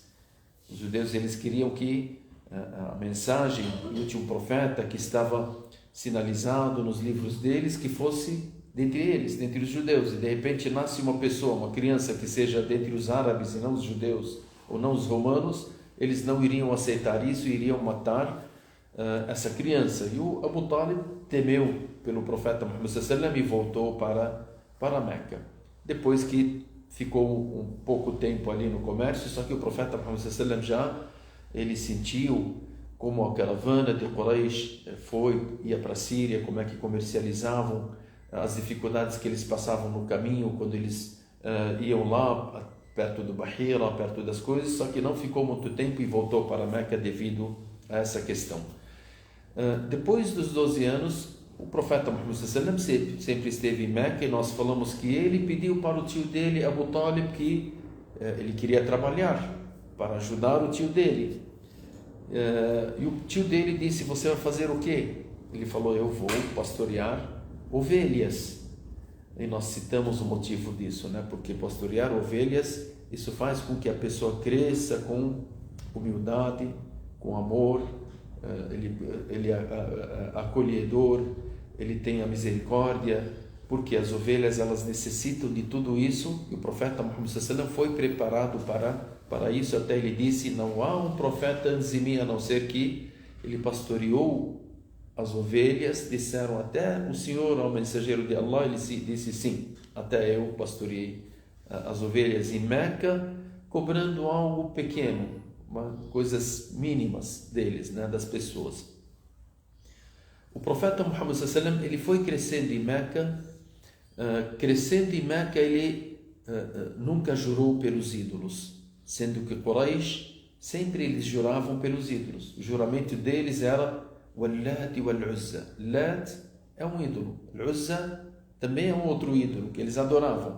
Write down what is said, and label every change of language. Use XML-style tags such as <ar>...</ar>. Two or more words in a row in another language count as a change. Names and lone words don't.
<pt>Os judeus, eles queriam que a mensagem do último profeta que estava sinalizado nos livros deles, que fosse dentre eles, dentre os judeus, e de repente nasce uma pessoa, uma criança que seja dentre os árabes e não os judeus, ou não os romanos, eles não iriam aceitar isso e iriam matar essa criança. E o Abu Talib temeu pelo profeta Muhammad</pt> <ar>صلى الله عليه وسلم</ar> <pt>e voltou para Meca. Depois que ficou um pouco tempo ali no comércio, só que o profeta Muhammad</pt> <ar>صلى الله عليه وسلم</ar> <pt>ele sentiu como a caravana de Quraysh ia para a Síria, como é que comercializavam, as dificuldades que eles passavam no caminho quando eles iam lá perto do Bahira, perto das coisas, só que não ficou muito tempo e voltou para Meca devido a essa questão. Depois dos 12 anos, o profeta Muhammad</pt> <ar>صلى الله عليه وسلم</ar> <pt>sempre esteve em Meca, e nós falamos que ele pediu para o tio dele, Abu Talib, que ele queria trabalhar para ajudar o tio dele. E o tio dele disse: você vai fazer o quê? Ele falou: eu vou pastorear ovelhas. E nós citamos o motivo disso, né? Porque pastorear ovelhas, isso faz com que a pessoa cresça com humildade, com amor, ele é acolhedor, ele tem a misericórdia, porque as ovelhas, elas necessitam de tudo isso, e o profeta Muhammad</pt> <ar>صلى الله عليه وسلم</ar> <pt>foi preparado para isso. Até ele disse: não há um profeta antes de mim, a não ser que ele pastoreou as ovelhas. Disseram: até o Senhor, ao mensageiro de Allah? Ele disse: sim, até eu pastoreei as ovelhas em Meca, cobrando algo pequeno, coisas mínimas deles, né, das pessoas. O profeta Muhammad</pt> <ar>صلى الله عليه وسلم,</ar> <pt>ele foi crescendo em Meca. Crescendo em Meca, ele nunca jurou pelos ídolos, sendo que Quraysh sempre eles juravam pelos ídolos. O juramento deles era Lat e Uzza. Lat é um ídolo, Uzza também é um outro ídolo que eles adoravam.</pt>